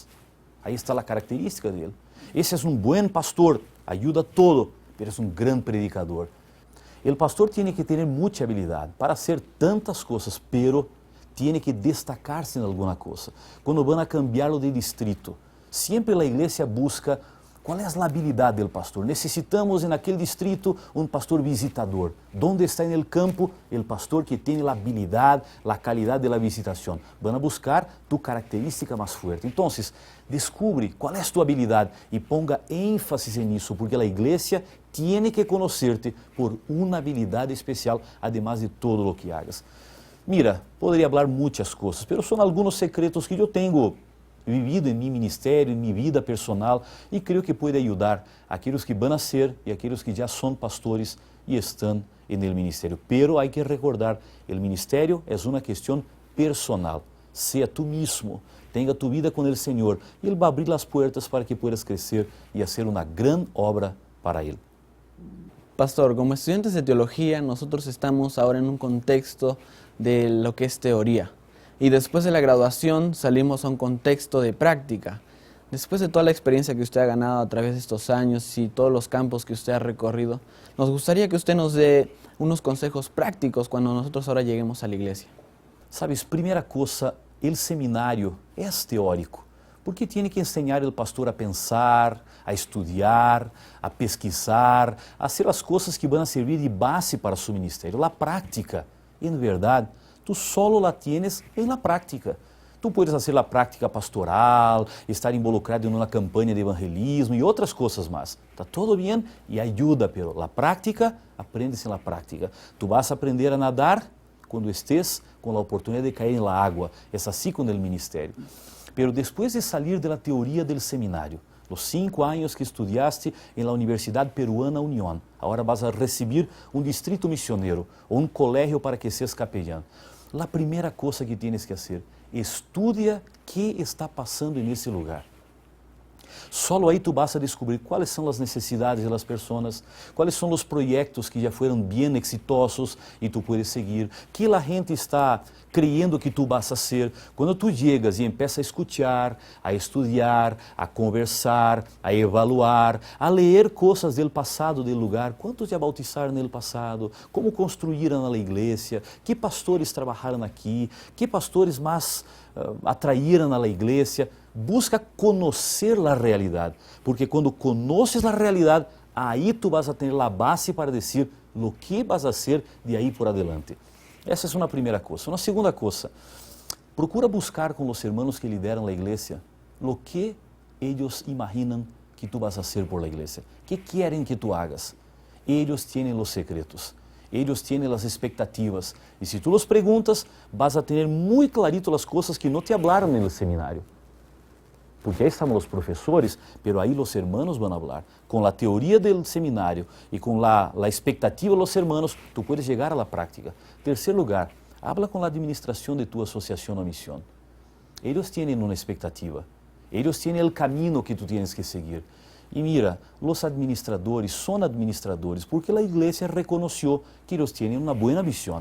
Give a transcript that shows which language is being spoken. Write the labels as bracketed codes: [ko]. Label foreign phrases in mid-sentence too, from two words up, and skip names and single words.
[es] Ahí está la característica de él. Ese es un buen pastor, ayuda todo, pero es un gran predicador. El pastor tiene que tener mucha habilidad para hacer tantas cosas, pero tiene que destacarse en alguna cosa. Cuando van a cambiarlo de distrito, siempre la iglesia busca [pt] Qual é a habilidade do pastor? Necessitamos naquele distrito pastor visitador. Onde está no campo o pastor que tem a habilidade, a qualidade da visitação? Van a buscar tu característica mais forte. Então, descubre qual é a tua habilidade e ponga ênfase nisso, porque a igreja tem que conhecer-te por uma habilidade especial, [es] además de [pt] todo [es] o que hagas. [pt] Mira, poderia falar muitas coisas, mas são alguns secretos que eu tenho vivido em meu ministério, em minha vida personal, e creio que pode ajudar aqueles que vão a ser e aqueles que já são pastores e estão no ministério. Pero há que recordar, o ministério é uma questão personal. Seja tu mesmo, tenha tu vida com o Senhor, e Ele vai abrir as portas para que puedas crescer e fazer uma grande obra para Ele. Pastor, [es] como estudiantes de teología, nosotros estamos ahora en un contexto de lo que es teoría. Y después de la graduación salimos a un contexto de práctica. Después de toda la experiencia que usted ha ganado a través de estos años y todos los campos que usted ha recorrido, nos gustaría que usted nos dé unos consejos prácticos cuando nosotros ahora lleguemos a la iglesia. Sabes, [pt] primeira coisa, o seminário é teórico, porque tem que ensinar o pastor a pensar, a estudar, a pesquisar, a fazer as coisas que vão servir de base para seu ministério. A prática, em verdade, [es] tu solo la tienes en la práctica. Tu puedes [pt] fazer a prática pastoral, estar involucrado em uma campanha de evangelismo e outras coisas mais. Está tudo bem e ajuda, pero a prática, aprende-se na prática. [es] Tu vas a [pt] aprender a nadar quando estés com a oportunidade de cair na água. É assim com o ministério. Pero depois de sair da teoria do seminário, os 5 anos que estudiaste em la Universidade Peruana Unión, agora vas a receber um distrito missioneiro ou colégio [es] para que seas capellán. [pt] A primeira coisa que tienes que fazer, estudia o que está passando nesse lugar. Solo aí tu vas a descobrir quais são as necessidades das pessoas, quais são os projetos que já foram bem exitosos e tu puedes seguir, que a gente está creyendo que tu vas a ser. Quando tu chegas e empiezas a escuchar, a estudar, a conversar, a evaluar, a ler coisas do passado do lugar, quantos já bautizaram no passado, como construíram a igreja, que pastores trabalharam aqui, que pastores mais atraíram a igreja. Busca conhecer a realidade, porque quando conheces a realidade, aí tu vas a ter a base para dizer o que vas a ser de aí por adelante. Essa é uma primeira coisa. Uma segunda coisa, procura buscar com os irmãos que lideram a igreja o que eles imaginam que tu vas a ser por la igreja, que querem que tu hagas. Eles têm os secretos. Eles têm as expectativas. E se tu los perguntas, vas a ter muito clarito as coisas que não te hablaram no seminário. Porque aí estão os professores, pero aí os hermanos vão falar. Com a teoria do seminário e com a expectativa dos hermanos, tu puedes chegar à prática. Terceiro lugar, habla com a administração de tua associação ou missão. Eles têm uma expectativa. Eles têm o caminho que tu tienes que seguir. E mira, os administradores são administradores porque a igreja reconheceu que eles têm uma boa visão.